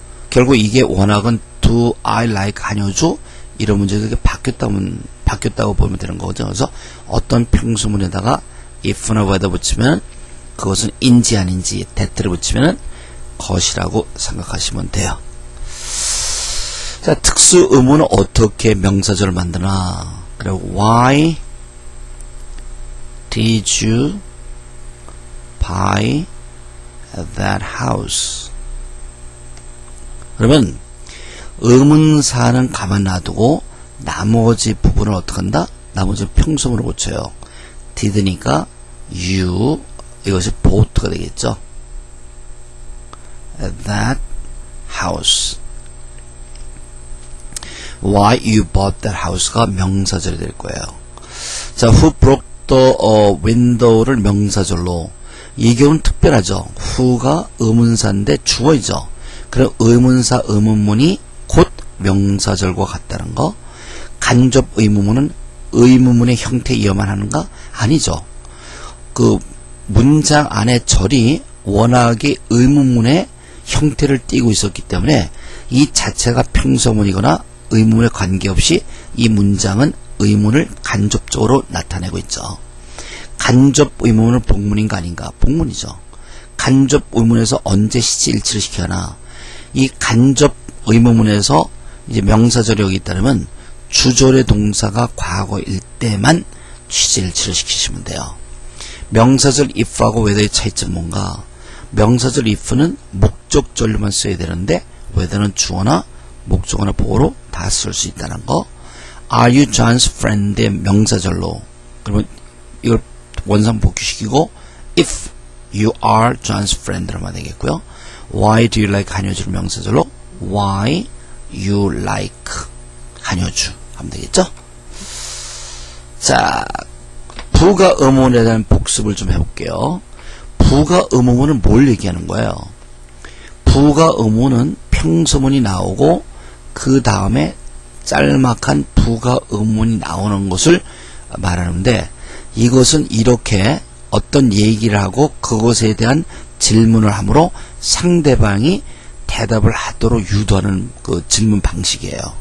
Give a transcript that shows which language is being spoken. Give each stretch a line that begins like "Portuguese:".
Korean: 결국 이게 원학은
English: do I like
Korean: 한효주 이런 문제가 바뀌었다고 보면 되는 거죠. 그래서 어떤 평소문에다가 if나 whether 붙이면 그것은 인지 아닌지 that를 붙이면 것이라고 생각하시면 돼요. 자, 특수 의문은 어떻게 명사절을 만드나? 그리고
English: why did you buy that house?
Korean: 그러면 의문사는 가만 놔두고 나머지 부분을 어떻게 한다? 나머지 평소문으로 고쳐요. did니까 you 이것이 bought가 되겠죠.
English: that house. why you bought that house가
Korean: 명사절이 될 거예요. 자,
English: who broke the window를
Korean: 명사절로. 이 경우는 특별하죠. who가 의문사인데 주어이죠. 그럼 의문사 의문문이 곧 명사절과 같다는 거. 간접 의문문은 의문문의 형태 이어만 하는가? 아니죠. 그 문장 안에 절이 워낙에 의문문의 형태를 띠고 있었기 때문에 이 자체가 평서문이거나 의문에 관계없이 이 문장은 의문을 간접적으로 나타내고 있죠. 간접 의문은 복문인가 아닌가? 복문이죠. 간접 의문에서 언제 시제 일치를 시켜나? 이 간접 의문문에서 이제 명사절이 여기 있다면 주절의 동사가 과거일 때만 시제 일치를 시키시면 돼요. 명사절 if하고 whether의 차이점은 뭔가? 명사절 if는 목적절로만 써야 되는데 whether는 주어나 목적어나 보어로 다 쓸 수 있다는 거.
English: Are you John's friend의
Korean: 명사절로. 그러면 이걸 원상 복귀시키고
English: if you are John's friend
Korean: 라고 하면 되겠고요.
English: Why do you like 한효주를
Korean: 명사절로
English: Why you like 한효주
Korean: 하면 되겠죠. 자, 부가 의문에 대한 복습을 좀 해볼게요. 부가 의문은 뭘 얘기하는 거예요? 부가 의문은 평서문이 나오고 그 다음에 짤막한 부가 의문이 나오는 것을 말하는데, 이것은 이렇게 어떤 얘기를 하고 그것에 대한 질문을 함으로 상대방이 대답을 하도록 유도하는 그 질문 방식이에요.